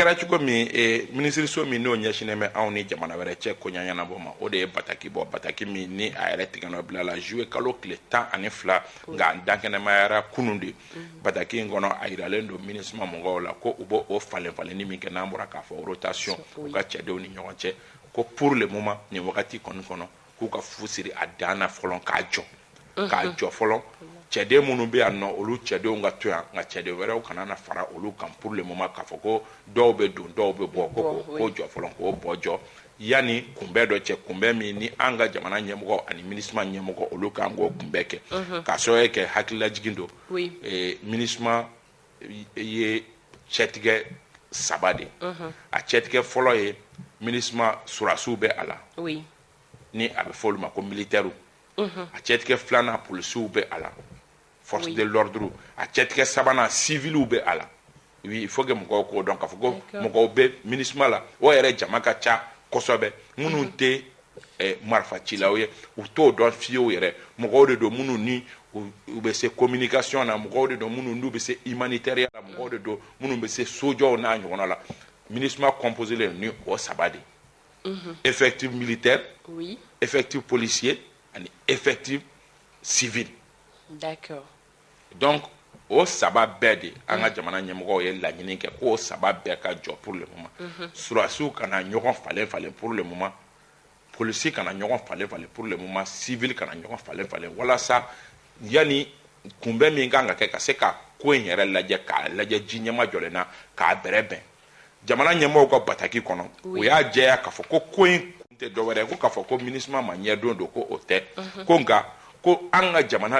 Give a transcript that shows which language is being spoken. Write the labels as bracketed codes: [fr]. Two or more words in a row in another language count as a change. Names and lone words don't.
[bm] kɛra cogo min minisiriso min n'o ɲɛsinnen bɛ anw ni jamana wɛrɛ cɛ koɲa ɲɛnabɔ ma o de ye Bataki Bataki min ni a yɛrɛ tigɛnɔ bila la juillet kalo tile 12 nka n dankɛnɛmayara kunun de Bataki in kɔnɔ a yiralen don MINUSMA mɔgɔw la ko u b'o falen-falenni min kɛ n'an bɔra k'a fɔ rotation u ka cɛdenw ni ɲɔgɔn cɛ ko [fr] pour le moment [bm] nin wagati kɔni kɔnɔ k'u ka fu siri a dan na fɔlɔ k'a jɔ fɔlɔ cɛden minnu bɛ yan nɔ olu cɛdenw ka to yan nka cɛden wɛrɛw kana na fara olu kan [fr] pour le moment [bm] k'a fɔ ko dɔw bɛ don dɔw bɛ bɔ k'o jɔ fɔlɔ k'o bɔ jɔ yanni kunbɛn dɔ cɛ kunbɛn min ni an ka jamana ɲɛmɔgɔ ani MINUSMA ɲɛmɔgɔ olu k'an k'o kunbɛn kɛ k'a sɔrɔ kɛ hakililajigin don MINUSMA ye cɛtigɛ 3 de a cɛtigɛ fɔlɔ ye MINUSMA surasiw bɛ a la ni a bɛ fɔ olu ma ko militaires a cɛtigɛ 2nan policiers bɛ a la [fr] force de l'ordre [bm] a cɛtigɛ 3nan civils bɛ a la [fr] il faut que [bm] mɔgɔw k'o dɔn k'a fɔ ko mɔgɔw bɛ MINUSMA la o yɛrɛ jama ka ca kosɛbɛ minnu tɛ marifacilaw ye u t'o dɔn fiyewu yɛrɛ mɔgɔw de don minnu ni u bɛ se communication na mɔgɔw de don minnu n'u bɛ se humanitaire la mɔgɔw de don minnu bɛ se sojɔw n'a ɲɔgɔnna la MINUSMA composé len ni o 3 de [fr] effectif militaire, effectif policier et effectif civil. [bm] D'accord. Donc o saba bɛɛ de an ka jamana ɲɛmɔgɔw ye laɲini kɛ k'o saba bɛɛ ka jɔ [fr] pour le moment. [bm] Surasiw kana ɲɔgɔn falen [fr] pour le moment. [bm] Polisi kana ɲɔgɔn falen [fr] pour le moment. [bm] Civil kana ɲɔgɔn falen walasa yani kunbɛn min kan ka kɛ ka se ka ko in yɛrɛ lajɛ k'a lajɛ ji ɲɛma jɔlen na k'a bɛrɛ bɛn. Jamana ɲɛmɔgɔw ka bataki kɔnɔ o y'a jɛya k'a fɔ ko in kun tɛ dɔwɛrɛ ko k'a fɔ ko MINUSMA ma ɲɛdon don ko o tɛ ko nka ko an ka jamana